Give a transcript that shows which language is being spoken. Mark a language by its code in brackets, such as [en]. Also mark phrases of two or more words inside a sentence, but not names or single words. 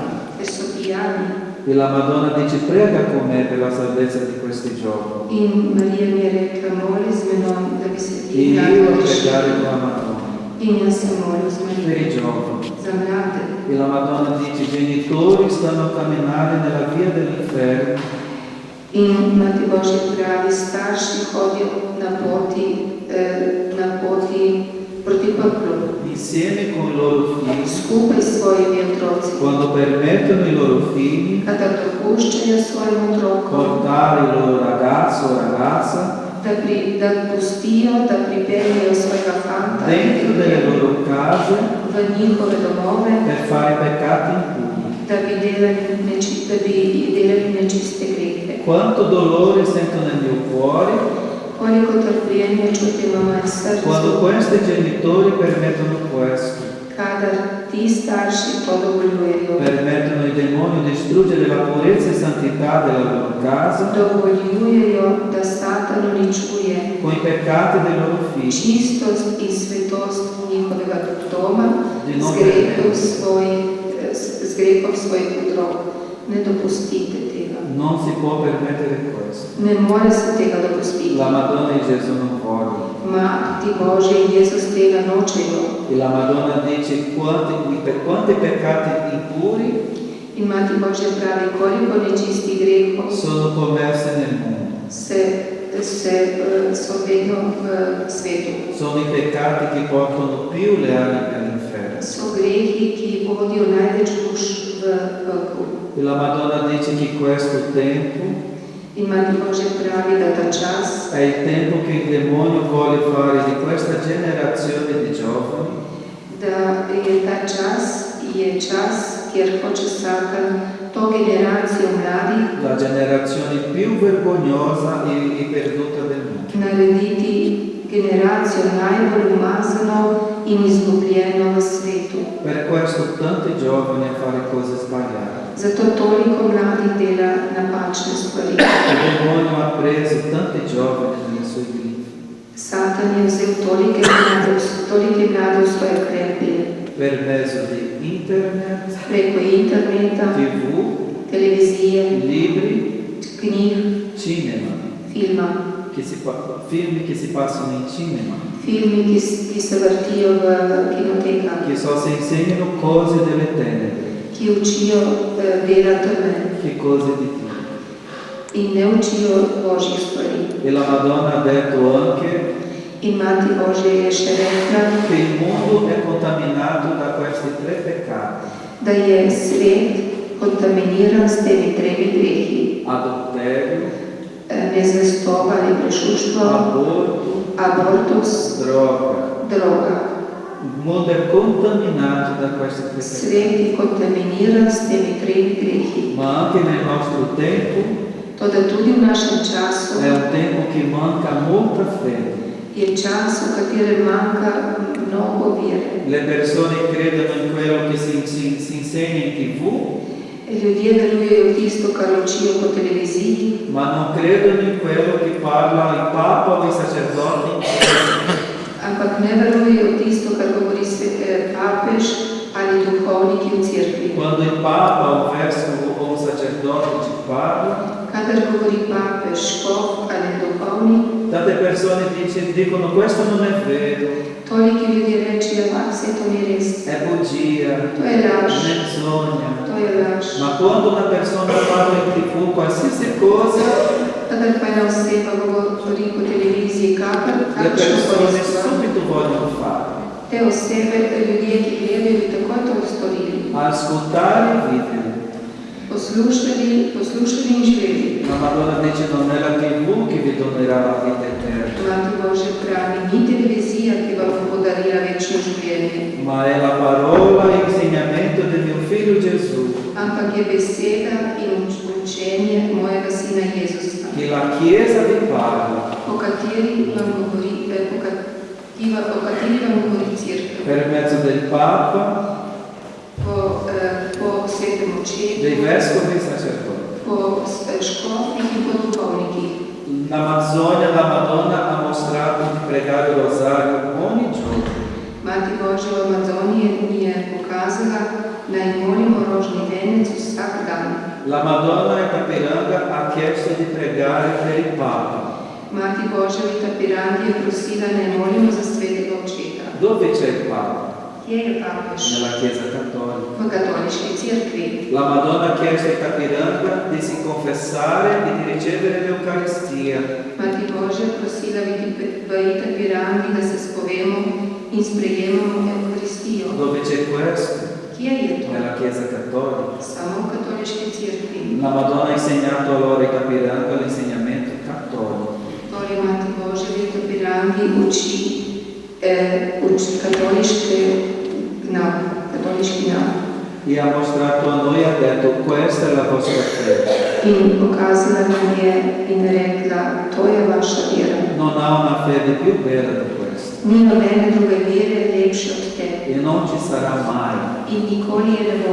[it] E la Madonna dice: prega con me per la salvezza di questi giovani. E io a pregare con la Madonna per i giovani. E la Madonna dice: i genitori stanno a camminare nella via dell'inferno. [sl] Mati Božji pravi, starši hodijo na poti proti peklu. [it] Insieme con i loro figli. [sl] Skupaj s svojimi otroci. [it] Quando permettono i loro figli portare il loro ragazzo o ragazza dentro delle loro case per fare peccati impuri. [sl] da bi delali nečiste grehe. [it] Quanto dolore sento nel mio cuore [sl] Koliko trpljenja čutim v mojem srcu, [it] quando questi genitori permettono questo. [sl] kadar ti starši to dovoljujejo. [it] Permettono ai demoni di distruggere la purezza e santità della loro casa [sl] Dovoljujejo, da Satan uničuje [it] con i peccati dei loro figli. [sl] čistost in svetost njihovega doma z grehom svojih otrok. Ne dopustite tega. [it] Non si può permettere questo. [sl] Ne more se tega dopustiti. [it] La Madonna e Gesù non vogliono. [sl] Mati Božja in Jezus tega nočejo. [it] E la Madonna dice quanti peccati impuri [sl] In Mati Božja pravi, koliko nečistih grehov [it] sono commessi nel mondo. [sl] so vedno v svetu. [it] Sono i peccati che portano più le anime all'inferno. [sl] So grehi, ki vodijo največ duš v pekel. [it] E la Madonna dice che questo tempo [sl] In Mati Božja pravi, da ta čas [it] è il tempo che il demonio vuole fare di questa generazione di giovani [sl] je čas, kjer hoče Satan to generacijo mladih [it] la generazione più vergognosa e perduta del mondo. [sl] narediti generacijo najbolj umazano in izgubljeno v svetu. [it] Per questo tanti giovani a fare cose sbagliate. [sl] Zato toliko mladih dela napačne stvari. [it] Il demonio ha preso tanti giovani nei suoi griffi. [sl] Satan je vzel tolike mlade v svoje kremplje. [it] Per mezzo di internet, [sl] Preko interneta, [it] TV, [sl] televizije, [it] libri, [sl] knjig, [it] cinema, [sl] filma. [it] film che si passano in cinema, [sl] Filmi, ki se vrtijo v kinotekah, [it] che si insegnano cose delle tenebre, [sl] ki učijo dela teme [it] che cose di Dio. [sl] in ne učijo Božjih stvari. [it] E la Madonna ha detto anche [sl] In Mati Božja je še rekla, [it] che il mondo è contaminato da questi tre peccati: [sl] da je svet kontaminiran s temi tremi grehi. [it] adulterio, [sl] Nezvestoba ali prešuštvo, abortus, [it] droga. Il mondo è contaminato da questi tre peccati. [sl] Svet je kontaminiran s temi tremi grehi. [it] Ma anche nel nostro tempo [sl] Toda tudi v našem času [it] è un tempo che manca molta fede. [sl] je čas, v katerem manjka mnogo vere. [it] Le persone credono in quello che si insegna in TV, [sl] Ljudje verujejo v tisto, kar učijo po televiziji, [it] ma non credono in quello che parla il Papa o i sacerdoti. [sl] ampak ne verujejo v tisto, kar govori papež ali duhovniki v cerkvi. [it] Quando il Papa o un sacerdote ci parla, [sl] Kadar govori papež, škof ali duhovnik, [it] tante persone dicono questo non è vero, [sl] toliki ljudje rečejo, vse to ni res, [it] è bugia, [sl] to je laž, [it] menzogna. [sl] to je laž. [it] Ma quando una persona parla in TV qualsiasi cosa, [sl] Kadar pa ena oseba govori po televiziji, [it] le [sl] kakšno [it] persone [sl] stvar, [it] subito vogliono fare. [sl] te osebe, ljudje, ki gledajo, bi takoj to storili. [it] Ascoltare e vivere. [sl] Poslušali in živeli. [it] La Madonna dice non è la TV che vi donerà la vita eterna, [sl] Mati Božja pravi, ni televizija, ki vam bo podarila večno življenje, [it] ma è la parola e l'insegnamento del mio figlio Gesù, [sl] ampak je beseda in učenje mojega sina Jezusa, [it] che la Chiesa vi parla [sl] o kateri vam govori cerkev, [it] per mezzo del Papa, [sl] po svetem očetu, [it] dei vescovi e sacerdoti. [sl] po škofih in po duhovnikih. [it] In Amazzonia la Madonna ha mostrato di pregare il rosario ogni giorno. [sl] Mati Božja v Amazoniji je pokazala, naj molimo rožni venec vsak dan. [it] La Madonna in Tapiranga ha chiesto di pregare per il Papa. [sl] Mati Božja v Tapirangi je prosila, naj molimo za svetega očeta. [it] Dove c'è il Papa? [sl] Kje je papež? [it] Nella Chiesa Cattolica. [sl] V katoliški cerkvi. [it] La Madonna ha chiesto ai Tapiranga di si confessare e di ricevere l'Eucaristia. [sl] Mati Božja prosila v Tapirangi, da se spovemo in sprejemamo Evkaristijo. [it] Dove c'è questo? [sl] Kje je to? [it] Nella Chiesa Cattolica. [sl] Samo v katoliški cerkvi. [it] La Madonna ha insegnato allora ai Tapiranga l'insegnamento cattolico. [sl] Torej Mati Božja v Tapirangi uči katoliški nauk. [it] e ha mostrato a noi, ha detto, questa è la vostra fede. [sl] In pokazala nam je in rekla, to je vaša vera. [it] Non ha una fede più bella di questa. [sl] Ni nobene druge vere lepše od te. [it] E non ci sarà mai. [sl] In nikoli je ne bo.